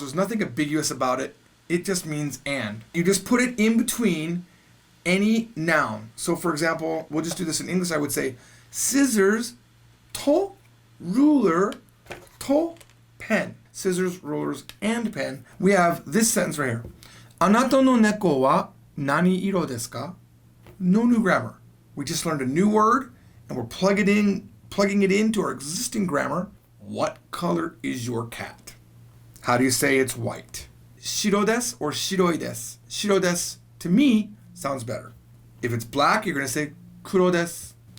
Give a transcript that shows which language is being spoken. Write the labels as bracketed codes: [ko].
[en] There's nothing ambiguous about it. It just means and. You just put it in between any noun. So for example, we'll just do this in English. I would say scissors, to, ruler, to, pen. Scissors, rulers, and pen. We have this sentence right here. [ja] あなたの猫は何色ですか? [en] No new grammar. We just learned a new word and we're plugging it into our existing grammar. What color is your cat? How do you say it's white? [ja] 白です or 白いです? 白です [en] to me sounds better. If it's black, you're going to say [ja] 黒です.